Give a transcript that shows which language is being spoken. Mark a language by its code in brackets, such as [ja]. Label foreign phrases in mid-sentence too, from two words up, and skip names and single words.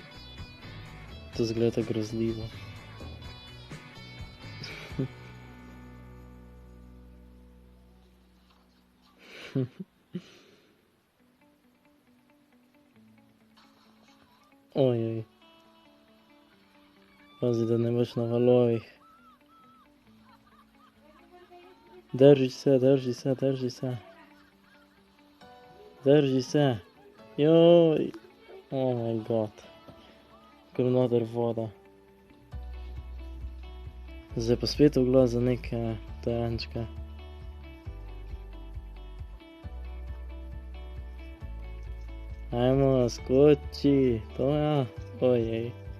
[sl] To zgleda grozljivo. Ojoj. Pazi, da ne boš na valovih. Drži se, drži se, drži se. Drži se. Joj. [en] Oh my god. [sl] Kar noter voda. Zdaj pa spet v glas za neke tajančke. Ajmo, skoči, to ja, ojej.